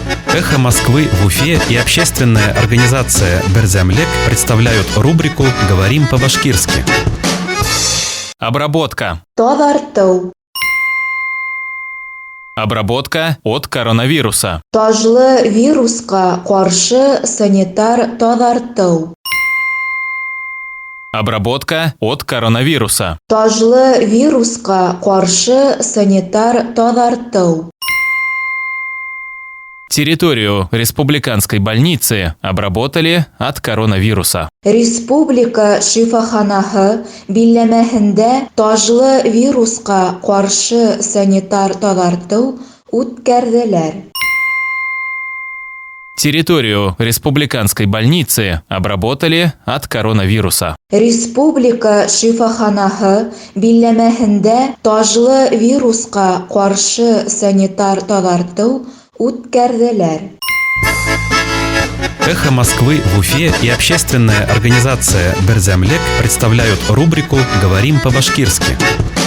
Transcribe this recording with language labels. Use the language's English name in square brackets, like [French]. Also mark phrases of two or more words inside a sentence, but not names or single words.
[Russian] «Эхо Москвы» в Уфе и общественная организация «Берзямлек» представляют рубрику «Говорим по-башкирски». Обработка. [Bashkir] Тазарту. [Russian] Обработка от коронавируса. [Bashkir] Тажлы вируска каршы санитар тазарту. [Russian] Обработка от коронавируса. [Bashkir] Тажлы вируска каршы санитар тазарту. [Russian] Территорию республиканской больницы обработали от коронавируса. [Bashkir] Республика шифаханаһы биләмәһендә тажлы вируска каршы санитар тазарту үткәрделәр. [Russian] Территорию республиканской больницы обработали от коронавируса. [Bashkir] Республика шифаханаһы биләмәһендә тажлы вируска каршы санитар тазарту үткәрделәр. [Russian] «Эхо Москвы» в Уфе и общественная организация «Берзямлек» представляют рубрику «Говорим по-башкирски».